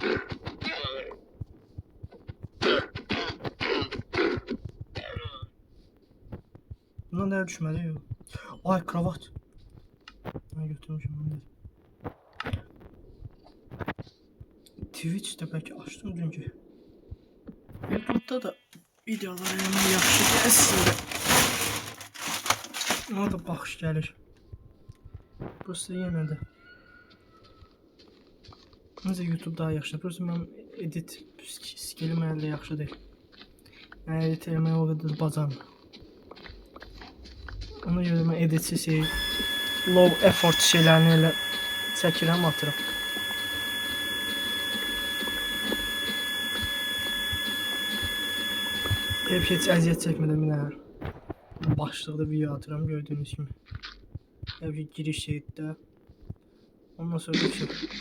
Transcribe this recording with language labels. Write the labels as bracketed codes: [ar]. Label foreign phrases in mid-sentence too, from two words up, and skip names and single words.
[tr] Bundan değer düşmedi yok. Ay kravat. Ben götürmüşüm bunu. Twitch'te belki açtım dünkü. [az] YouTube'da da videolar hemen yaxşı gəlsin. Ona da baxış gəlir. Burası yenə də. Necə YouTube daha yaxşı. Burası mən edit skillim əldə yaxşı deyil. Yəni edit eləməyə o qədər bacarmıram. Ona görə mən editsiz şey, [en] low effort [az] şeylərini elə çəkirəm, atıram. Hep heç əziyyət çəkmədən bir başlıqda video atıram, gördüyünüz kimi. Hep giriş şeydə. Ondan sonra bir şey.